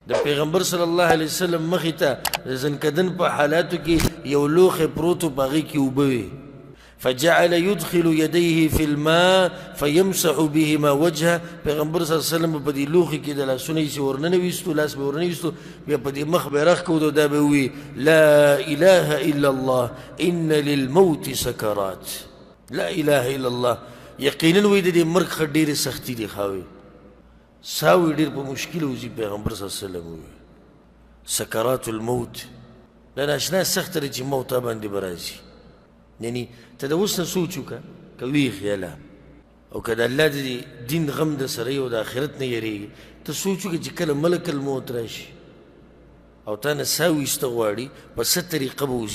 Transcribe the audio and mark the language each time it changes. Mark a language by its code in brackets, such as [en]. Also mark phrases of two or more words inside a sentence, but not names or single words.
[ps] د پیغمبر [ar] صلی الله علیه وسلم [ps] مخې ته د زنکدن په حالاتو کې یو لوښی پروت و، په هغې کې اوبه وې. [ar] فجعل يدخل يديه في الماء فيمسح بهما وجهه. [ps] پیغمبر [ar] صلی الله علیه وسلم [ps] په دې لوښي کې د لاسونه یې ورننه ویستو، لاس به ورننه ویستو، بیا په دې مخ به یې رخ کودو، دا به وي [ar] لا اله الا الله ان للموت سکرات. لا اله الا الله، [ps] یقینا وی د دې مرګ ښه ډېرې سختي دي. خاوي ساوي ډېر په مشکل وځي. پیغمبر [ar] صلی الله علیه وسلم [ps] ووی [ar] سکرات الموت، [ps] دا ناشنا سخته ده چې موت تا باندې به راځي. یعنی ته د اوس نه سوچ وکړه، که ویښ یاله او که د الله د دین غم د سره او د آخرت نه یېرېږي، ته سوچ وکړه چې کله ملک الموت راشي او تا نه ساه ویسته غواړي، په څه طریقه به وځي؟